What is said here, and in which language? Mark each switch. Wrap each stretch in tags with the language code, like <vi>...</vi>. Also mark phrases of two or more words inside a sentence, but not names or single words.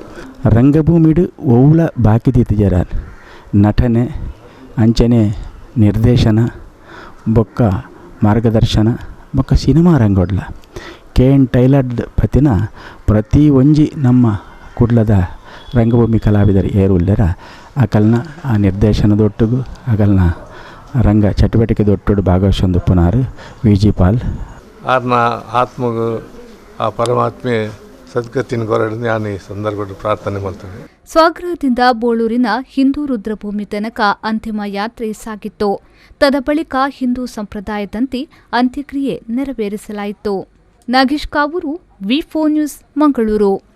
<tcy>ರಂಗಭೂಮಿಡು ಒವ್ಲ ಬಾಕಿ ಜರ ನಟನೆ ಅಂಚನೆ ನಿರ್ದೇಶನ ಬೊಕ್ಕ ಮಾರ್ಗದರ್ಶನ ಬೊಕ್ಕ ಸಿನಿಮಾ ರಂಗೋಡ್ಲ KN ಟೈಲರ್ಡ್ ಪತಿನ ಪ್ರತಿ ಒಂಜಿ ನಮ್ಮ ಕುಡ್ಲದ ರಂಗಭೂಮಿ ಕಲಾವಿದರು ಏರುಲ್ಲರ ಅಕಲ್ನ ಆ ನಿರ್ದೇಶನದೊಟ್ಟಿಗೂ ಅಕಲ್ನ ರಂಗ ಚಟುವಟಿಕೆದೊಟ್ಟು ಭಾಗವಹಿಸೊಂದು ಪುನಾರು ವಿ ಜಿ ಪಾಲ್. ಆರ್ನ ಆತ್ಮಗೂ ಆ ಪರಮಾತ್ಮೆ ಸದ್ಗತಿನ ಕೊರಡು</tcy> <kn>ನಾನು ಈ ಸಂದರ್ಭದಲ್ಲಿ ಪ್ರಾರ್ಥನೆ ಮಾಡ್ತೇನೆ. ಸ್ವಗೃಹದಿಂದ ಬೋಳೂರಿನ ಹಿಂದೂ ರುದ್ರಭೂಮಿ ತನಕ ಅಂತಿಮ ಯಾತ್ರೆ ಸಾಗಿತ್ತು. ತದ ಬಳಿಕ ಹಿಂದೂ ಸಂಪ್ರದಾಯದಂತೆ ಅಂತ್ಯಕ್ರಿಯೆ ನೆರವೇರಿಸಲಾಯಿತು. ನಾಗೇಶ್ ಕಾವೂರು, ವಿ4 ನ್ಯೂಸ್, ಮಂಗಳೂರು.</kn>